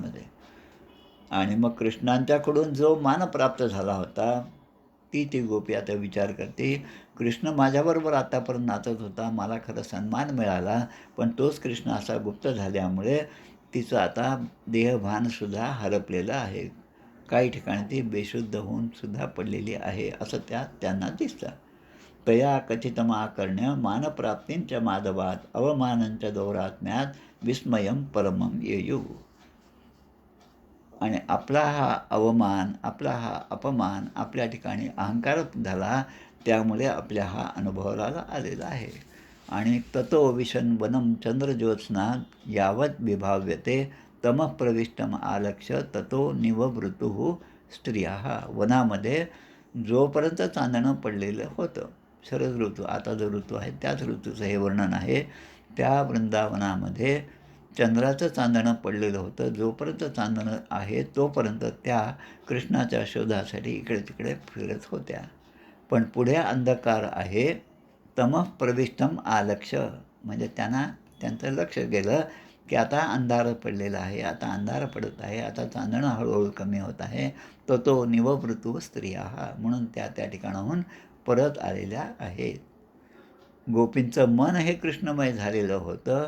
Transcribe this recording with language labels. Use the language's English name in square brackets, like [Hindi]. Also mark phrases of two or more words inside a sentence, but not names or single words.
[Marathi] आणि मग कृष्णांच्याकडून जो मान प्राप्त झाला होता ती गोपी आता विचार करते, कृष्ण माझ्याबरोबर आतापर्यंत नाचत होता, मला खरं सन्मान मिळाला, पण तोच कृष्ण असा गुप्त झाल्यामुळे तिचं आता देहभानसुद्धा हरपलेलं आहे. काही ठिकाणी ती बेशुद्ध होऊन सुद्धा पडलेली आहे, असं त्यांना दिसतं. [Sanskrit] तया कथितमाकर्ण्य मानप्राप्तींच माधवात अवमानंच दौरात्म्यात विस्मयं परमं येयू. [Marathi] आणि आपला हा अवमान, आपला हा अपमान, आपल्या ठिकाणी अहंकार झाला, त्यामुळे आपल्या हा अनुभवाला आलेला आहे. आणि [Sanskrit] ततो विशन वनं चंद्रज्योत्स्ना यावत विभाव्यते तमः प्रविष्टम आलक्ष्य ततो निववृतुः स्त्रिया. [Marathi] वनामध्ये जोपर्यंत चांदणं पडलेलं होतं, शरद ऋतू, आता जो ऋतू आहे त्याच ऋतूचं हे वर्णन आहे. त्या वृंदावनामध्ये चंद्राचं चांदणं पडलेलं होतं. जोपर्यंत चांदणं आहे तोपर्यंत त्या कृष्णाच्या शोधासाठी इकडे तिकडे फिरत होत्या. पण पुढे अंधकार आहे. [Sanskrit] तमः प्रविष्टम आलक्ष्य, [Marathi] म्हणजे त्यांचं लक्ष गेलं की आता अंधार पडलेला आहे, आता अंधार पडत आहे, आता चांदणं हळूहळू कमी होत आहे. [Sanskrit] तो निववृतू स्त्रिया, [Marathi] म्हणून त्या ठिकाणाहून परत आलेल्या आहेत. गोपींचं मन हे कृष्णमय झालेलं होतं.